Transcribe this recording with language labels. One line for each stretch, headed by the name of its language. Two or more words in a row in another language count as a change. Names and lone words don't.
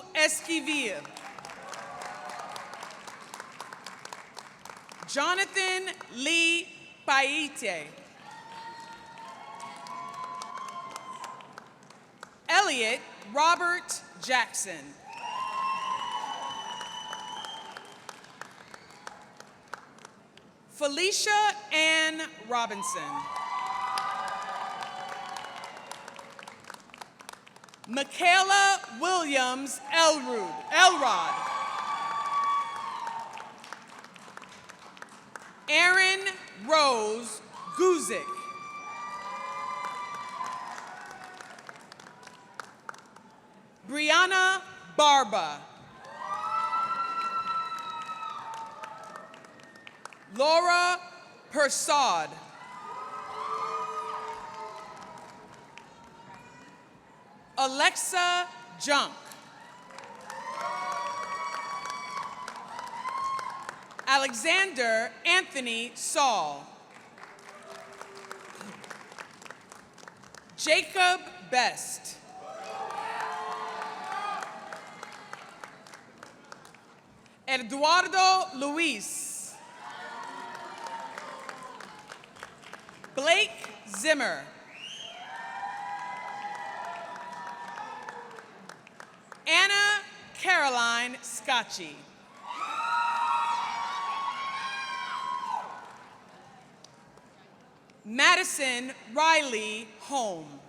English: Esquivel. Jonathan Lee Paite. Elliot Robert Jackson. Felicia Ann Robinson. Michaela Williams Elrod. Erin Rose Guzik. Brianna Barba. Laura Persaud. Alexa Junk. Alexander Anthony Saul. Jacob Best. Eduardo Luis. Blake Zimmer. Anna Caroline Scotchy. Madison Riley Holm.